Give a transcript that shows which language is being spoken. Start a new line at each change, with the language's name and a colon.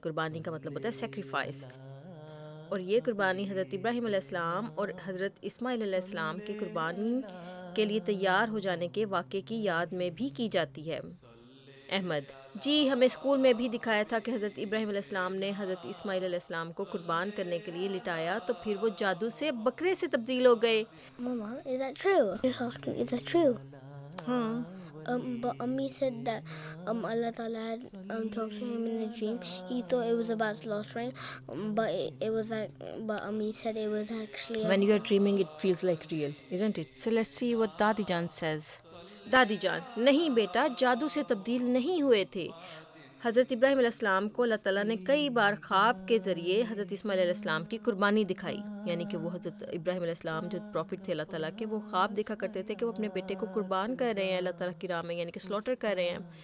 Urdu: قربانی کا مطلب ہوتا ہے سیکریفائس، اور یہ قربانی حضرت ابراہیم علیہ السلام اور حضرت اسماعیل علیہ السلام کی قربانی کے لیے تیار ہو جانے کے واقعے کی یاد میں بھی کی جاتی ہے. احمد جی، ہمیں اسکول میں بھی دکھایا تھا کہ حضرت ابراہیم علیہ السلام نے حضرت اسماعیل علیہ السلام کو قربان کرنے کے لیے لٹایا تو پھر وہ جادو سے بکرے سے تبدیل ہو گئے.
English: Mama, is that true? Just asking, is that true?
Urdu: ہاں
English: But Ammi said that Allah Ta'ala had talked to him in a dream. He thought it was about slaughtering, but it was like, but Ammi said it was actually. When you are dreaming it feels like real, isn't it? So let's see what Dadi Jan says.
Urdu: دادی جان نہیں بیٹا، جادو سے تبدیل نہیں ہوئے تھے. حضرت ابراہیم علیہ السلام کو اللہ تعالیٰ نے کئی بار خواب کے ذریعے حضرت اسماعیل علیہ السلام کی قربانی دکھائی. یعنی کہ وہ حضرت ابراہیم علیہ السلام جو پروفٹ تھے اللہ تعالیٰ کے، وہ خواب دیکھا کرتے تھے کہ وہ اپنے بیٹے کو قربان کر رہے ہیں اللہ تعالیٰ کی راہ میں، یعنی کہ سلوٹر کر رہے ہیں.